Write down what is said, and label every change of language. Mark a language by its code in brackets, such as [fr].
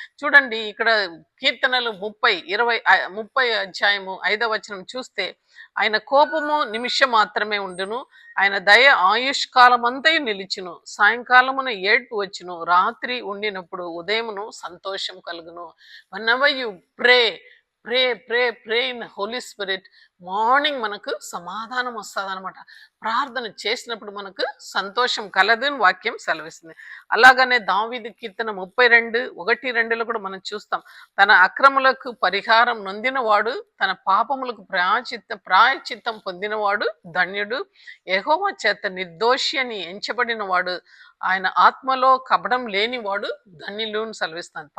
[te] చూడండి, ఇక్కడ కీర్తనలు 30 అధ్యాయము 5వ వచనం చూస్తే, ఆయన కోపము నిమిషం మాత్రమే ఉండును, ఆయన దయ ఆయుష్కాలమంతయు నిలిచును, సాయంకాలమున ఏడ్పు వచ్చును, రాత్రి ఉండినప్పుడు ఉదయమును సంతోషం కలుగును. [en] whenever you pray in Holy Spirit, [te] morning మనకు సమాధానం వస్తుంది అనమాట. ప్రార్థన చేసినప్పుడు మనకు సంతోషం కలదు అని వాక్యం సెలవిస్తుంది. అలాగనే దావీదు కీర్తన 32:1-2 కూడా మనం చూస్తాం, తన అక్రములకు పరిహారం నొందినవాడు, తన పాపములకు ప్రాయచిత్తం పొందినవాడు ధన్యుడు, యెహోవా చేత నిర్దోషి అని ఎంచబడినవాడు, ఆయన ఆత్మలో కపటం లేనివాడు ధన్యులు అని సెలవిస్తాను.